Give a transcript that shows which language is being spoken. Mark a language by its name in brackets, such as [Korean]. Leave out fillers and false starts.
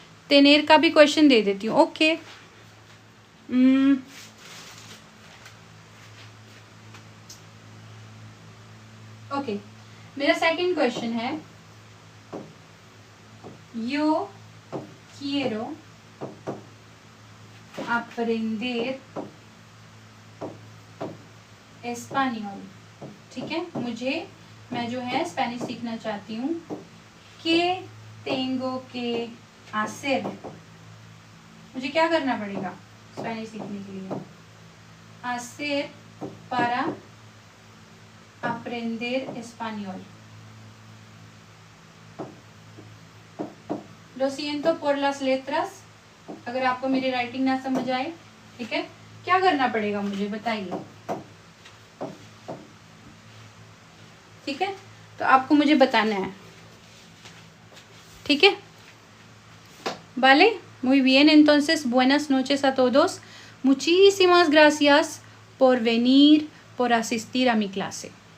[Hindi] तेनेर का भी क्वेश्चन दे देती हूँ। ओके, ओके, मेरा सेकंड क्वेश्चन है, [Spanish] यो quiero aprender español, [Hindi] ठीक है। मैं जो है स्पेनिश सीखना चाहती हूँ। [Spanish] que tengo que hacer, [Hindi] मुझे क्या करना पड़ेगा स्पेनिश सीखने के लिए? [Spanish] hacer para aprender español. Lo siento por las letras, [Hindi] अगर आपको मेरी राइटिंग ना समझ आए, ठीक है। क्या करना पड़ेगा मुझे बताइए, ठीक है। तो आपको मुझे बताना है, ठीक है। [Spanish] Vale, muy bien, entonces buenas noches a todos. Muchísimas gracias por venir, por asistir a mi clase.